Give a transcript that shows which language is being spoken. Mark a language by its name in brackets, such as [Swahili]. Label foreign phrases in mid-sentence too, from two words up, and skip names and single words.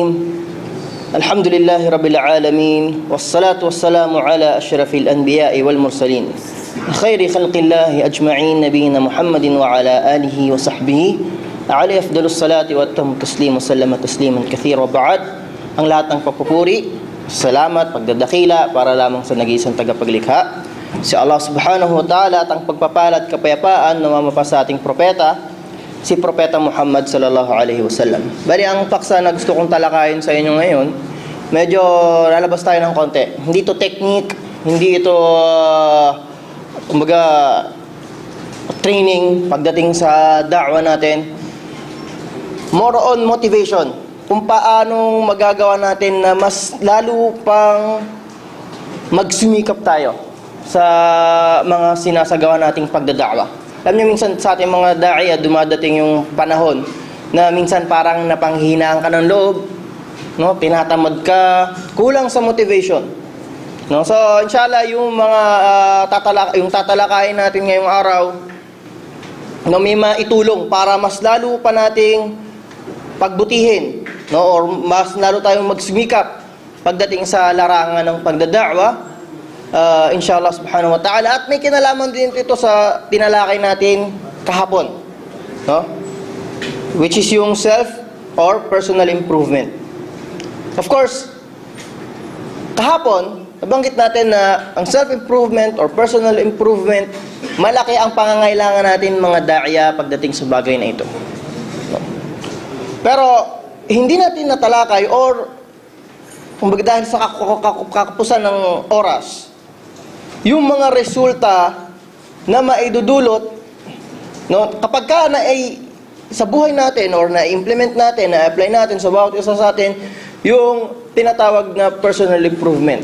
[Arabic] الحمد لله رب العالمين، والصلاة والسلام على أشرف الأنبياء والمرسلين خير خلق الله أجمعين نبينا محمد وعلى آله وصحبه عليه أفضل الصلاة وأتم التسليم وسلم تسليما كثيرا. وبعد, [Filipino] ang lahat ng papupuri, salamat, pagdadakila para lamang sa nag-iisang tagapaglikha, si Allah [Arabic] subhanahu wa ta'ala, [Filipino] at ang pagpapala at kapayapaan na mamapa sa ating propeta, si Propeta Muhammad [Arabic] sallallahu alaihi wasallam. [Filipino] Bali, ang paksa na gusto kong talakayin sa inyo ngayon, medyo lalabas tayo ng konti. Hindi ito technique, hindi ito kumbaga training pagdating sa da'wa natin. [English] More on motivation, [Filipino] kung paanong magagawa natin na mas lalo pang magsumikap tayo sa mga sinasagawa nating pagdada'wa. Alam niyo, minsan sa ating mga da'iya dumadating yung panahon na minsan parang napanghihinaan ka ng loob, no? Tinatamad ka, kulang sa motivation, no? So inshallah, yung mga tatalakayin natin ngayong araw, no, may maitulong para mas lalo pa nating pagbutihin, no, or mas lalo tayong magsumikap pagdating sa larangan ng pagdada'wa, [Arabic] inshallah subhanahu wa ta'ala. [Filipino] At may kinalaman din ito sa tinalakay natin kahapon, no, [English] which is [Filipino] yung [English] self or personal improvement. Of course, [Filipino] kahapon nabanggit natin na ang [English] self-improvement or personal improvement, [Filipino] malaki ang pangangailangan natin mga da'iya pagdating sa bagay na ito, no? Pero hindi natin natalakay, or kumbaga dahil sa kakapusan ng oras, yung mga resulta na maidudulot, no, kapag ka na ay sa buhay natin or na-implement natin, na-apply natin sa bawat isa sa atin yung tinatawag na [English] personal improvement.